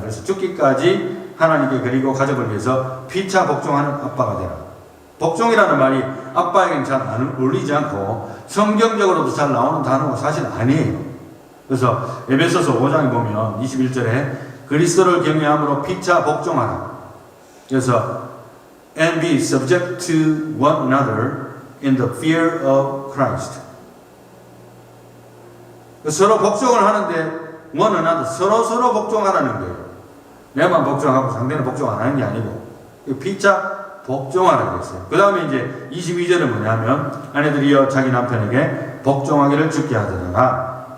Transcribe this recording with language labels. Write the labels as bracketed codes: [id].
[ko] 그래서 죽기까지 하나님께 그리고 가족을 위해서 피차 복종하는 아빠가 되라. 복종이라는 말이 아빠에게는 잘 안 어울리지 않고 성경적으로도 잘 나오는 단어가 사실 아니에요. 그래서 에베소서 5장에 보면 21절에 그리스도를 경외함으로 피차 복종하라. [en] 그래서 and be subject to one another in the fear of Christ. [ko] 서로 복종을 하는데 one another, 서로 복종하라는 거예요. 내만 복종하고 상대는 복종 안 하는 게 아니고 피차 복종하라 그랬어요. 그 다음에 이제 22절은 뭐냐면 아내들이여 자기 남편에게 복종하기를 죽게 하더라.